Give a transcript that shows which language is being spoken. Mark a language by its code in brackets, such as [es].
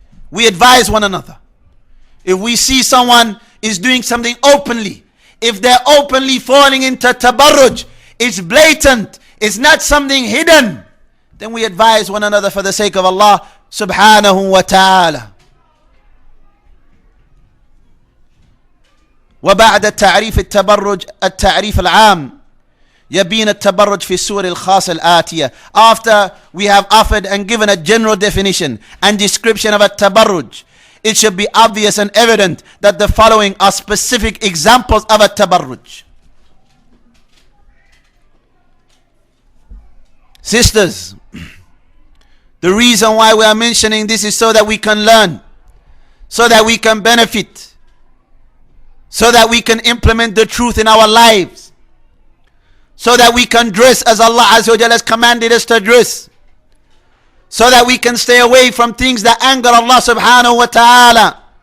[en] We advise one another. If we see someone is doing something openly, if they're openly falling into tabarruj, it's blatant, it's not something hidden, then we advise one another for the sake of Allah subhanahu wa ta'ala. [ar] وبعد تعريف التبرج التعريف العام يبين التبرج في السور الخاصة الآتية. [en] After we have offered and given a general definition and description of التبرج, it should be obvious and evident that the following are specific examples of التبرج. Sisters, the reason why we are mentioning this is so that we can learn, so that we can benefit, so that we can implement the truth in our lives, so that we can dress as Allah Azza wa Jalla has commanded us to dress, so that we can stay away from things that anger Allah subhanahu wa ta'ala.